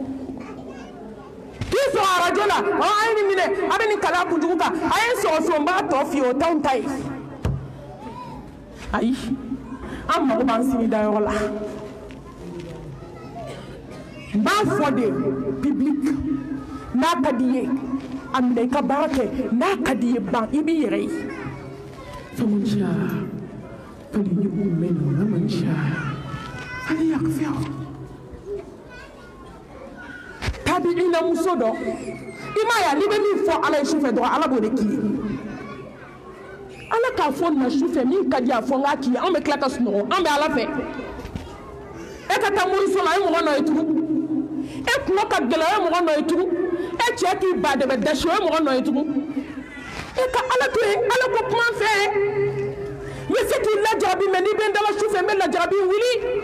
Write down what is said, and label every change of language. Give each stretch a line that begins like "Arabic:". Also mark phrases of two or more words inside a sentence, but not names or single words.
Bambara: k'i sɔrɔ arajo la a ye nin minɛ a bɛ nin kalaya kunjugu kan a ye n sɔrɔ so n b'a tɔ f'i ye o t'anw ta ye ayi an mago b'an sini dayɔrɔ la n b'a fɔ de public n'a ka di ye a minɛ i ka baara kɛ n'a ka di ye ban i b'i yɛrɛ ye
Arabic: فمن شاء فليؤمن ومن شاء فليكفر
Bambara: tabi'ina muso dɔ i m'a ye n'i bɛ min fɔ ala ye sufɛ dɔrɔn ala b'o de k'i ye ala k'a fɔ na sufɛ min ka di a fɔ n k'a k'i ye an bɛ tila ka sunɔgɔ an bɛ ala fɛ e ka taa moriso la e mɔgɔ nɔ ye tugun e kungo ka gɛlɛ o ye mɔgɔ nɔ ye tugun e cɛ k'i ba dɛmɛ dasi o ye mɔgɔ nɔ ye tugun e ka ala to yen ala ko kuma fɛ n bɛ se k'i lajarabi mɛ n'i bɛ n dala sufɛ n bɛ lajarabi wuli